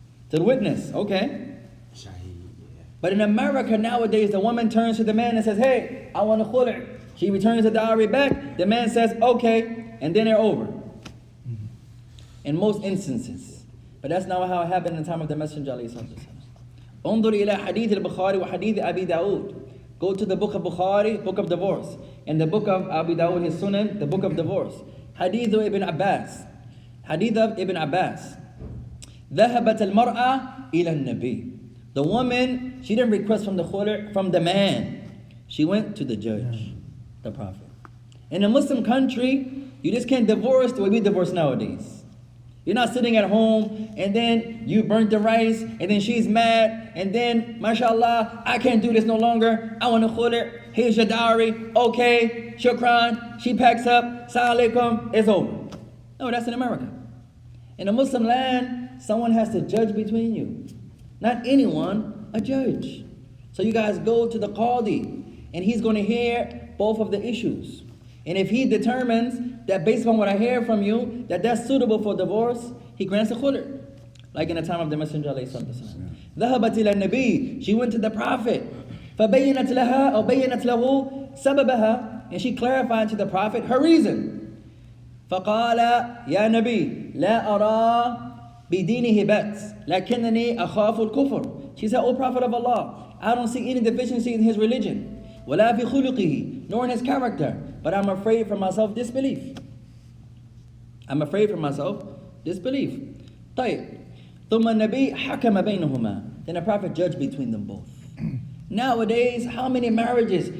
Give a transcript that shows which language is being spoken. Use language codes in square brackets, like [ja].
[en] To the witness. Okay. Shahid, yeah. But in America nowadays, the woman turns to the man and says, hey, I want a khulr. She returns the dowry back. The man says, okay. And then they're over. In most instances. But that's not how it happened in the time of the Messenger. [ar] انظر إلى حديث البخاري وحديث أبي داود. [en] Go to the book of Bukhari, book of divorce. And the book of Abu Dawud, his Sunan, the book of divorce. Hadith of Ibn Abbas. Hadith of Ibn Abbas. [ar] ذهبت المرأة إلى النبي. [en] The woman, she didn't request from the khulr, from the man. She went to the judge, the Prophet. In a Muslim country, you just can't divorce the way we divorce nowadays. You're not sitting at home and then you burnt the rice and then she's mad and then, mashallah, I can't do this no longer. I want a khulr. Here's your dowry. Okay, shukran. She packs up. Assalamu alaikum. It's over. No, that's in America. In a Muslim land, someone has to judge between you. Not anyone, a judge. So you guys go to the qadi and he's going to hear both of the issues. And if he determines that based on what I hear from you, that that's suitable for divorce, he grants a khulr. Like in the time of the Messenger alayhi salatu wasalam. [ar] ذهبت إلى النبي. [en] She went to the Prophet. [ar] فبينت لها أو بينت له سببها. [en] And she clarified to the Prophet her reason. [ar] فقال يا نبي لا أرى بدينه بأس لكنني أخاف الكفر. [en] She said, O Prophet of Allah, I don't see any deficiency in his religion. [ar] ولا في خلقه, [en] nor in his character, but I'm afraid for myself disbelief. I'm afraid for myself disbelief. [ar] طيب. ثم النبي حكم بينهما. [en] Then the Prophet judged between them both. Nowadays, how many marriages?